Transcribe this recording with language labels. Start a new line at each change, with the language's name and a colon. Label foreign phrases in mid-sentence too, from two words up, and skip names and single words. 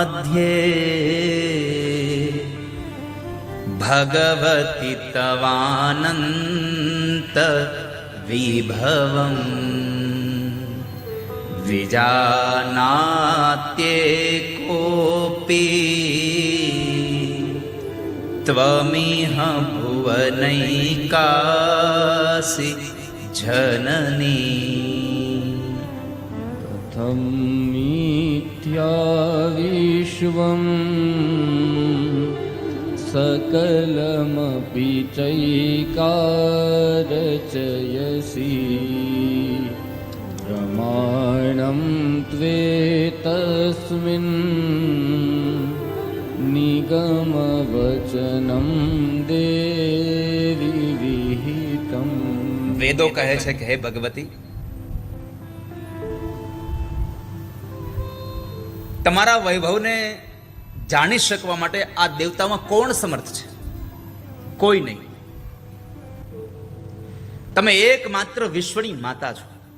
Sanskrit: मध्ये भगवति तवानन्त विभवं विजानात्ये कोऽपि त्वमिह भुवनैकासि जननी કથમી मिथ्याविश्वं सकलमपि चैकारचयसि प्रमाणं त्वेतस्मिन् निगमवचनं देवी विहितं।
Gujarati: વેદો કહે છે કે હે ભગવતી, તમારા વૈભવને જાણી શકવા માટે આ દેવતામાં કોણ સમર્થ છે? કોઈ નહીં. તમે એકમાત્ર વિશ્વની માતા છો.